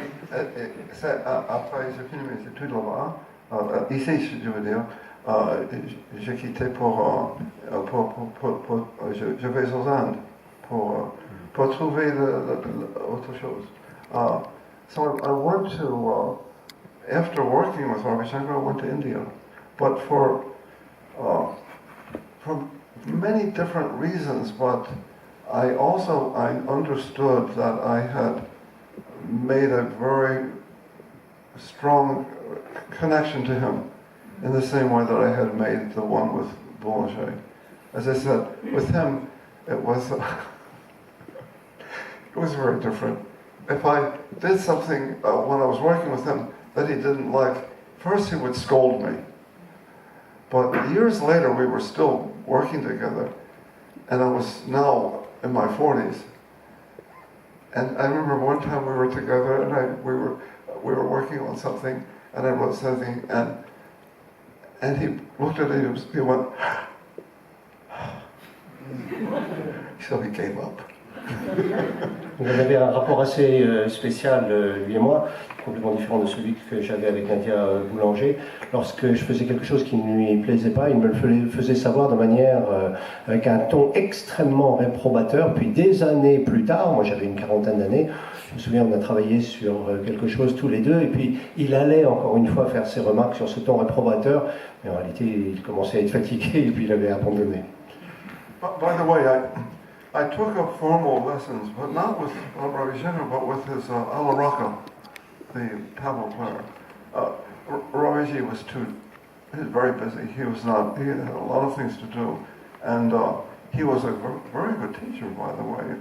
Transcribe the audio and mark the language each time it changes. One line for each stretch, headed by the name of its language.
French: Après, j'ai fini mes études là-bas, ici, je veux dire. J'ai quitté je vais aux Indes pour trouver autre chose.
English: So I went to, after working with Ravi Shankar, I went to India. But for many different reasons, but I understood that I had made a very strong connection to him in the same way that I had made the one with Boulanger. As I said, with him, it was very different. If I did something when I was working with him that he didn't like, first he would scold me. But years later, we were still working together, and I was now in my 40s. And I remember one time we were together, and we were working on something, and I wrote something, and he looked at it, he went, so he gave up.
French: On avait un rapport assez spécial, lui et moi, complètement différent de celui que j'avais avec Nadia Boulanger. Lorsque je faisais quelque chose qui ne lui plaisait pas, il me le faisait savoir de manière, avec un ton extrêmement réprobateur. Puis des années plus tard, moi j'avais une quarantaine d'années, je me souviens, on a travaillé sur quelque chose tous les deux, et puis il allait encore une fois faire ses remarques sur ce ton réprobateur, mais en réalité il commençait à être fatigué et puis il avait abandonné.
English: By the way, I took up formal lessons, but not with Ravi Shankar, but with his Alaraka, the tabla player. Raviji was very busy. He had a lot of things to do. And he was a very good teacher, by the way.